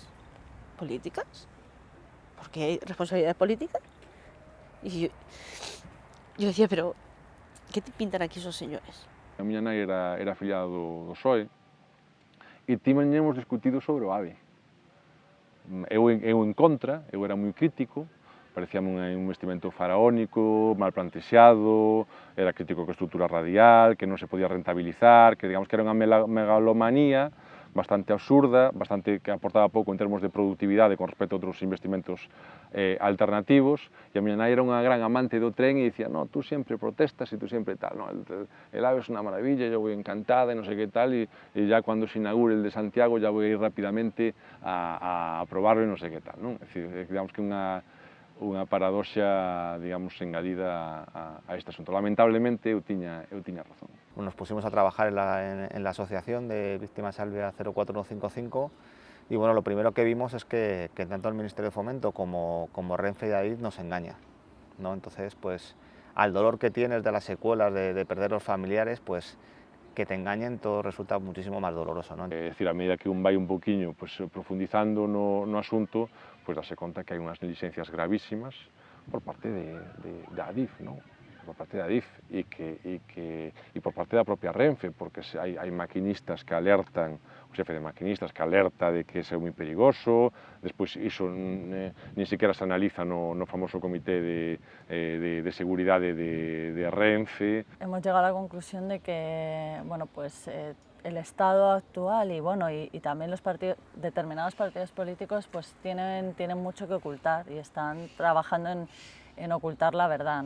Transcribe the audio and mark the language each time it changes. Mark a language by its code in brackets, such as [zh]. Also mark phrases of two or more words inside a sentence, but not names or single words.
[es] ¿Políticas? ¿Por qué hay responsabilidades políticas? Y yo decía, pero ¿qué te pintan aquí esos señores? [gl] A miña nai era afiliada do PSOE e tiñamos discutido sobre o AVE. Eu en contra, eu era moi crítico, parecíame un investimento faraónico, mal plantexado, era crítico con estrutura radial, que non se podía rentabilizar, que digamos que era unha megalomanía bastante absurda, bastante que aportaba pouco en termos de productividade con respecto a outros investimentos alternativos, e a miña nai era unha gran amante do tren e dicía, no, tú sempre protestas e tú sempre tal, no, [es] el AVE es [gl] unha maravilla, [es] yo voy encantada [gl] e non sei que tal, e [es] ya cuando se inaugure el de Santiago ya voy a ir rápidamente a probarlo [gl] e non sei que tal, non? É dicir, digamos que unha paradoxa, digamos, engadida a este asunto. Lamentablemente, eu tiña razón. [es] Nos pusimos a trabajar en la asociación de Víctimas Alvea 04155 y bueno, lo primero que vimos es que tanto el Ministerio de Fomento como Renfe y Adif nos engaña, ¿no? Entonces, pues, al dolor que tienes de las secuelas de perder los familiares, pues, que te engañen todo resulta muchísimo más doloroso, ¿no? [gl] É dicir, a medida que un vai un poquinho pues, profundizando no asunto, pues darse conta que hai unhas negligencias gravísimas por parte de Adif, ¿no? Por parte de Adif e por parte da propia Renfe, porque hai maquinistas que alertan, o xefe de maquinistas que alerta de que é moi perigoso, despois iso nin sequera se analiza no famoso comité de seguridade de Renfe. [es] Hemos llegado a la conclusión de que, bueno, pues el estado actual y bueno y también los determinados partidos políticos pues tienen mucho que ocultar y están trabajando en ocultar la verdad, ¿no?